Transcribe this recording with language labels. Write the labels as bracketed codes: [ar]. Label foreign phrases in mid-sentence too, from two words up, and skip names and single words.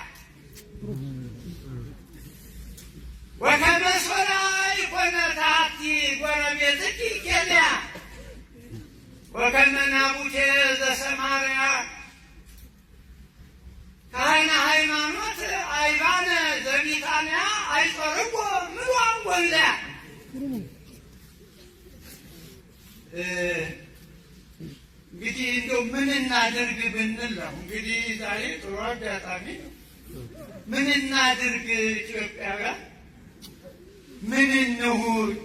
[gez] ወከመ ሶርያ ኢኮነት አሐቲ ጎረቤትኪ ኬንያ ወከመ ናቡቴ ዘሰማርያ ካህነ ሃይማኖት አይባነ ዘቢታንያ አይጾርዎ ምሉዓን ወልድያ። [am] እንግዲህ እንደው ምን እናድርግ ብንል ነው እንግዲህ ዛሬ ጥሩ አጋጣሚ ነው። ምን እናድርግ ኢትዮጵያውያን? ምን እንሁን?